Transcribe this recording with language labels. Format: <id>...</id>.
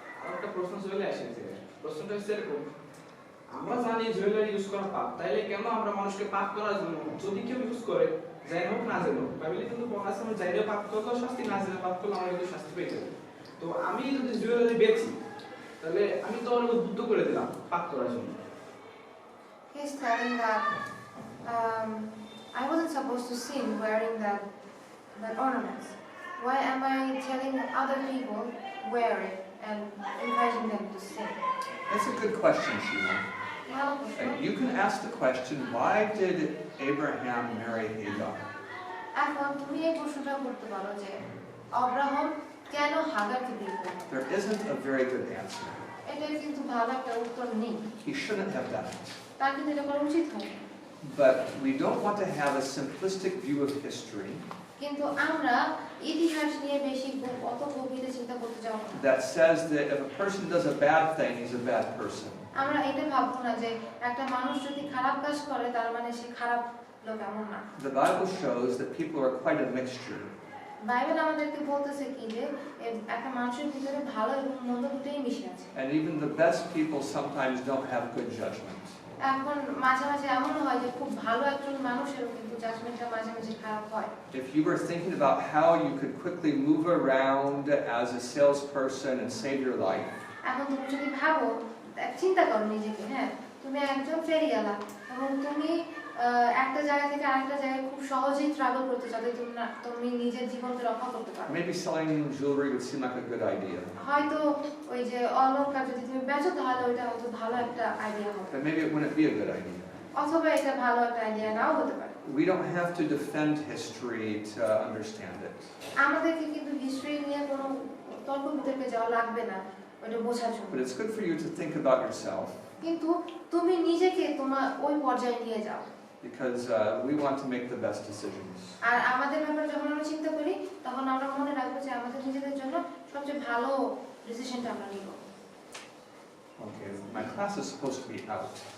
<bn>একটা প্রশ্ন চলে আসছে প্রশ্নটা হচ্ছে এরকম আমরা জানি জুয়েলারি ইউজ করা পাপ তাইলে কেন আমরা মানুষকে পাপ করার জন্য যদি কেউ ইউজ করে যাই হোক না জানো বাইবেলে কিন্তু বলা আছে আমরা জাইলে পাপ করলে শাস্তি না জেনে পাপ করলে আমরা কিন্তু শাস্তি পেয়ে যাবো তো আমি যদি জুয়েলারি বেচি তাহলে আমি তো অনেক উদ্বুদ্ধ করে দিলাম পাপ করার জন্য</bn> <en>He's telling that I wasn't supposed to sin wearing that ornaments. Why am I telling other people wear it and encouraging them to sin? That's a good question, Sheila.</en> <bn>ভালো প্রশ্ন</bn> <en>You can ask the question, why did Abraham marry Hagar?</en> <bn>এখন তুমি এই প্রশ্নটা করতে পারো যে Abraham কেন হাগারকে বিয়ে করলেন</bn> <en>There isn't a very good answer.</en> <bn>এটার কিন্তু ভালো একটা উত্তর নেই</bn> <en>He shouldn't have done it.</en> <bn>তার কিন্তু এটা করা উচিত হয়</bn> <en>But we don't want to have a simplistic view of history</en> <bn>কিন্তু আমরা ইতিহাস নিয়ে বেশি অত গভীরে চিন্তা করতে যাব না</bn> <en>that says that if a person does a bad thing, he's a bad person.</en> <bn>আমরা এটা ভাববো না যে একটা মানুষ যদি খারাপ কাজ করে তার মানে সে খারাপ লোক এমন না</bn> <en>The Bible shows that people are quite a mixture.</en> <bn>Bible আমাদেরকে বলতেছে কি যে একটা মানুষের ভিতরে ভালো এবং মন্দ দুটোই মিশে আছে</bn> <en>And even the best people sometimes don't have good judgment.</en> <bn>এখন মাঝে মাঝে এমন হয় যে খুব ভালো একজন মানুষেরও কিন্তু জাজমেন্টটা মাঝে মাঝে খারাপ হয়</bn> <en>If you were thinking about how you could quickly move around as a salesperson and save your life,</en> <bn>এখন তুমি যদি ভাবো চিন্তা করো নিজেকে হ্যাঁ তুমি একজন ফেরিওয়ালা এবং তুমি একটা জায়গা থেকে আরেকটা জায়গায় খুব সহজেই ট্রাভেল করতে চাও তুমি নিজের জীবনকে রক্ষা করতে পারো</bn> <en>maybe selling jewelry would seem like a good idea.</en> <bn>হয়তো ওই যে অলংকার যদি তুমি বেচো তাহলে ওইটা হয়তো ভালো একটা আইডিয়া হবে</bn> <en>But maybe it wouldn't be a good idea.</en> <bn>অথবা এটা ভালো একটা আইডিয়া নাও হতে পারে</bn> <en>We don't have to defend history to understand it.</en> <bn>আমাদেরকে কিন্তু হিস্ট্রি নিয়ে কোনো তর্ক বিতর্কে যাওয়া লাগবে না ওইটা বোঝার জন্য</bn> <en>But it's good for you to think about yourself</en> <bn>কিন্তু তুমি নিজেকে তোমার ওই পর্যায়ে নিয়ে যাও</bn> <en>because we want to make the best decisions.</en> <bn>আর আমাদের ব্যাপারে যখন আমরা চিন্তা করি তখন আমরা মনে রাখবো যে আমাদের নিজেদের জন্য সবচেয়ে ভালো ডিসিশনটা আমরা নিব</bn> <en>Okay, my class is supposed to be out.</en>